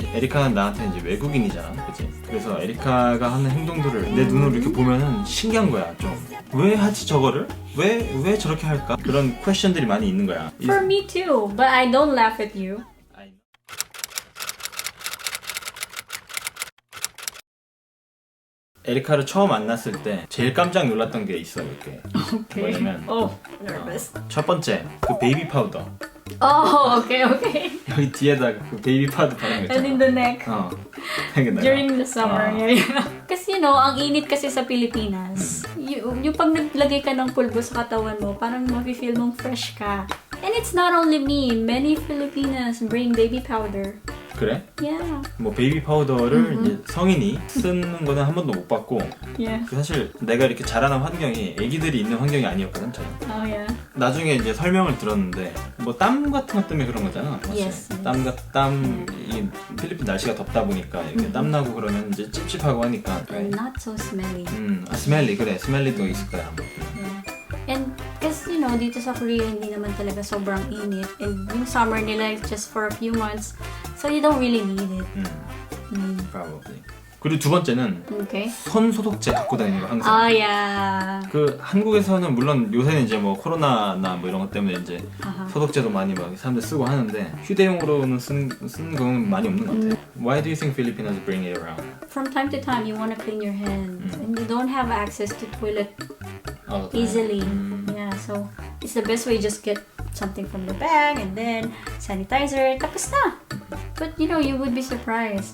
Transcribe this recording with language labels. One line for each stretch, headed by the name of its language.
Korean: 에리카는 나한테 이제 외국인이잖아, 그치? 그래서 에리카가 하는 행동들을 내 눈으로 이렇게 보면은 신기한 거야, 좀. 왜 하지 저거를? 왜 저렇게 할까? 그런 퀘션들이 많이 있는 거야.
English: For me too, but I don't laugh at you.
Korean: 에리카를 처음 만났을 때 제일 깜짝 놀랐던 게 있어, 이렇게.
English: Okay.
Korean: 뭐냐면
English: Nervous.
Korean: 첫 번째, 그 베이비 파우더.
English: Okay.
Korean: 여기 뒤에다 그 베이비 파우더 바르는 거
English: And in
Korean: 있잖아.
English: the neck. During the summer. Yeah.
Filipino: Kasi ang init kasi sa Pilipinas. Yung pag naglagay ka ng pulbo sa katawan mo, parang mafe-feel mong fresh ka.
English: And it's not only me. Many Filipinas bring baby powder.
Korean: 그래?
English: Yeah.
Korean: 뭐 베이비 파우더를 이제 성인이 쓰는 거는 한 번도 못 봤고
English: Yeah.
Korean: 사실 내가 이렇게 자라난 환경이 애기들이 있는 환경이 아니었거든, 저는.
English: Oh yeah.
Korean: 나중에 이제 설명을 들었는데 뭐 땀 같은 것 때문에 그런 거잖아. 사실.
English: Yes.
Korean: 이 필리핀 날씨가 덥다 보니까 이렇게 땀 나고 그러면 이제 찝찝하고 하니까.
English: And not so smelly.
Korean: 스멜리 그래. 스멜리도 있을 거야.
English: Yeah. And
Filipino: kasi dito sa Korea hindi naman talaga sobrang init.
English: And
Filipino: yung
English: summer
Filipino: nila
English: is just for a few months. So you don't really need it. Probably.
Korean: 그리고 두 번째는
English: Okay.
Korean: 손 소독제 갖고 다니는 거 항상.
English: Oh yeah.
Korean: 그 한국에서는 물론 요새는 이제 뭐 코로나나 뭐 이런 것 때문에 이제 소독제도 많이 막 사람들 쓰고 하는데 휴대용으로는 쓰는 건 많이 없는 것 같아.
English: Why do you think Filipinos bring it around? From time to time you want to clean your hands and you don't have access to toilet All the time. easily. Yeah, so it's the best way, just get something from the bag and then sanitizer,
Filipino: tapos na.
English: But you would be surprised.